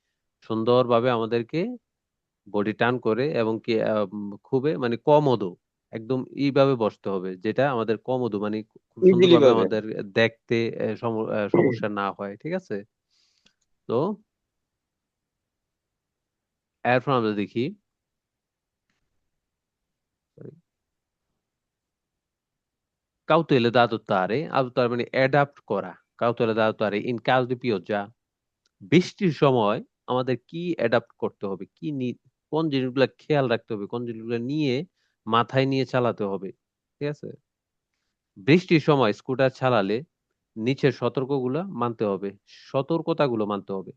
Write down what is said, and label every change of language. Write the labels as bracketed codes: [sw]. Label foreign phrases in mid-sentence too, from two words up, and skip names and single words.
[bn] সুন্দরভাবে আমাদেরকে বডি টার্ন করে এবং কি খুবই মানে কমোডো, একদম এইভাবে বসতে হবে, যেটা আমাদের কমোড, মানে খুব ইজিলি সুন্দরভাবে ভাবে। আমাদের দেখতে সমস্যা না হয়, ঠিক আছে? তো এরপর আমরা দেখি [it] cautela da adottare, [bn] adottare মানে অ্যাডাপ্ট করা। [it] cautela da adottare in caso di pioggia, [bn] বৃষ্টির সময় আমাদের কি অ্যাডাপ্ট করতে হবে, কোন জিনিসগুলো খেয়াল রাখতে হবে, কোন জিনিসগুলো নিয়ে মাথায় নিয়ে চালাতে হবে, ঠিক আছে? বৃষ্টির সময় স্কুটার চালালে নিচের সতর্কতাগুলো মানতে হবে।